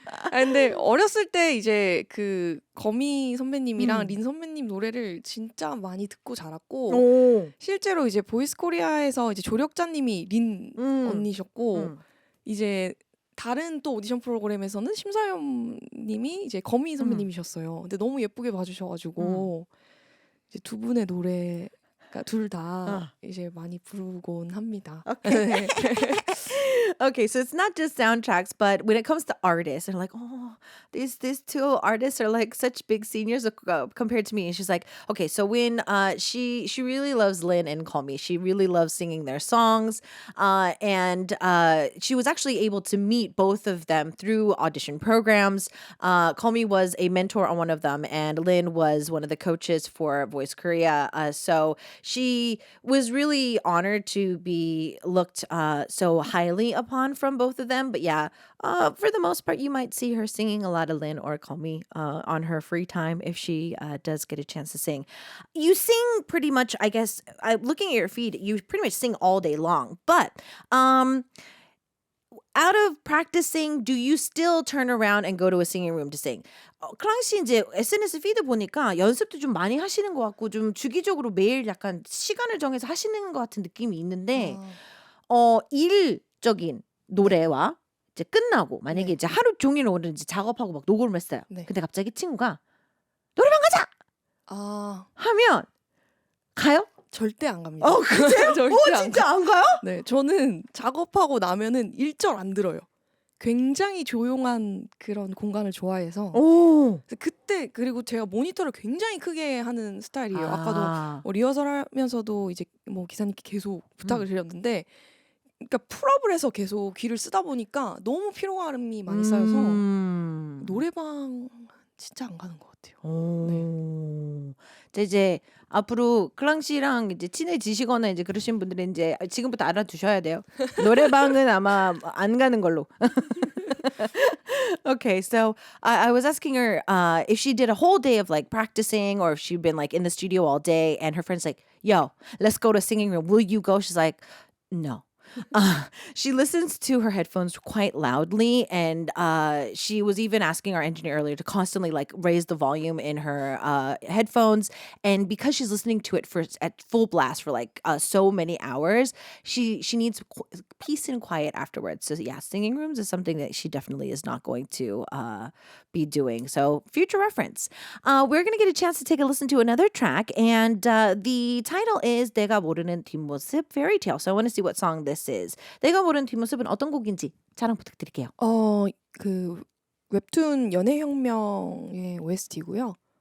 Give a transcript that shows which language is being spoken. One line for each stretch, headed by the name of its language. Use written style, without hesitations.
Korean: 근데 어렸을 때 이제 그 거미 선배님이랑 린 선배님 노래를 진짜 많이 듣고 자랐고 실제로 이제 보이스 코리아에서 이제 조력자님이 린 언니셨고 이제 다른 또 오디션 프로그램에서는 심사위원님이 이제 거미 선배님이셨어요. 근데 너무 예쁘게 봐주셔가지고 이제 두 분의 노래 둘 다 이제 많이 부르곤 합니다.
English: Okay. Okay, so it's not just soundtracks, but when it comes to artists, they're like, oh, these two artists are like such big seniors compared to me. And she's like, okay, so when she really loves Lin and Call Me, she really loves singing their songs, and she was actually able to meet both of them through audition programs. Call Me was a mentor on one of them, and Lin was one of the coaches for Voice Korea. So she was really honored to be looked so highly upon from both of them. But yeah, for the most part, you might see her singing a lot of Lin or Call Me on her free time if she does get a chance to sing. You sing pretty much, I guess, looking at your feed, you pretty much sing all day long. But out of practicing, do you still turn around and go to a singing room to sing?
Korean: 클랑 씨 이제 SNS 피드 보니까 연습도 좀 많이 하시는 것 같고 좀 주기적으로 매일 약간 시간을 정해서 하시는 것 같은 느낌이 있는데 일적인 노래와 이제 끝나고 만약에 이제 하루 종일 오늘 이제 작업하고 막 녹음을 했어요. 근데 갑자기 친구가 노래방 가자! 하면 가요? 절대 안 갑니다. 그래요? 절대 진짜 안 가요? 네, 저는 작업하고 나면은 1절 안 들어요. 굉장히 조용한 그런 공간을 좋아해서 그때 그리고 제가 모니터를 굉장히 크게 하는 스타일이에요. 아까도 리허설 하면서도 이제 뭐 기사님께 계속 부탁을 드렸는데 그러니까 풀업을 해서 계속 귀를 쓰다 보니까 너무 피로감이 많이 쌓여서 노래방 진짜 안 가는 것 같아요. 이제 앞으로 클랑 씨랑 이제 친해지시거나 이제 그러신 분들은 이제 지금부터 알아두셔야 돼요. 노래방은 아마 안 가는 걸로.
English: Okay, so I was asking her if she did a whole day of like practicing or if she'd been like in the studio all day and her friend's like, yo, let's go to a singing room. Will you go? She's like, no. She listens to her headphones quite loudly, and she was even asking our engineer earlier to constantly like raise the volume in her headphones. And because she's listening to it at full blast for like so many hours, she needs peace and quiet afterwards. So yeah, singing rooms is something that she definitely is not going to be doing. So future reference. We're gonna get a chance to take a listen to another track, and the title is 내가모르는뒷모습 Fairytale. So I want to see what song this is.
Korean: 내가 모르는 뒷모습은 어떤 곡인지 자랑 부탁드릴게요. 그 웹툰 연애혁명의 OST고요.